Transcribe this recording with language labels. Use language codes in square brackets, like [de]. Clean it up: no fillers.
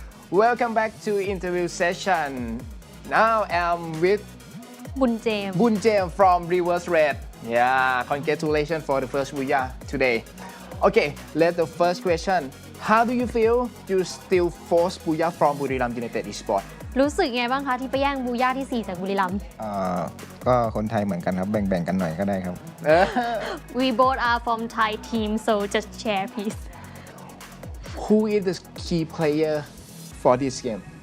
[en] Welcome back to interview session. Now I'm with [th] บุญเจมส์ [en] Bun James from Reverse Red. Yeah, congratulations for the first Booyah today. Okay, let the first question. How do you feel you still force Booyah from Buriram United Esports? [th] รู้สึกไงบ้างคะที่ไปแย่งบูย่าที่ 4 จากบุรีรัมย์ ก็คนไทยเหมือนกันครับแบ่งๆกันหน่อยก็ได้ครับ [en] We both are from Thai team so just share please Who is the key player for this game?